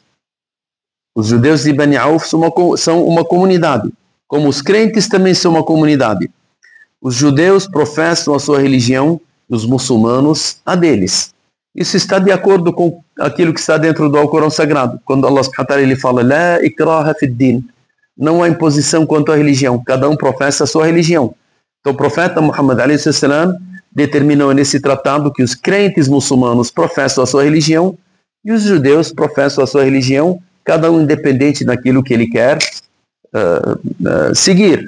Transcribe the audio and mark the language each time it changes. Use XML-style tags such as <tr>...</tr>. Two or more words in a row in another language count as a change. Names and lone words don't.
<pt>Os judeus de Bani Auf são uma comunidade, como os crentes também são uma comunidade. Os judeus professam a sua religião, os muçulmanos a deles. Isso está de acordo com aquilo que está dentro do Alcorão Sagrado, quando</pt> <ar>الله سبحانه وتعالى</ar> <pt>ele fala</pt> <ar>لا إكراه في الدين,</ar> <pt>não há imposição quanto à religião, cada um professa a sua religião. Então o profeta Muhammad a.s. determinou nesse tratado que os crentes muçulmanos professam a sua religião e os judeus professam a sua religião, cada um independente daquilo que ele quer seguir.</pt>